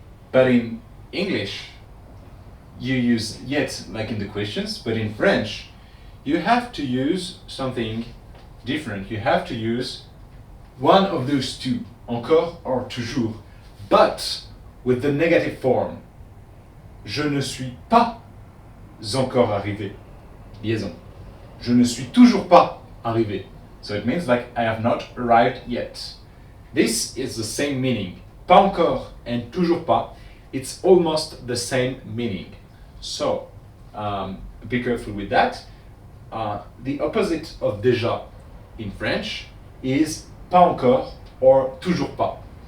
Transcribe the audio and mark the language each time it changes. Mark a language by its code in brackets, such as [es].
[en] But in English, you use yet like in the questions, but in French, you have to use something different. You have to use one of those two, encore or toujours, but with the negative form. [fr] Je ne suis pas encore arrivé. Liaison. Je ne suis toujours pas arrivé. [en] So it means like I have not arrived yet. This is the same meaning. Pas encore and toujours pas, it's almost the same meaning. So be careful with that. The opposite of déjà in French is pas encore or toujours pas.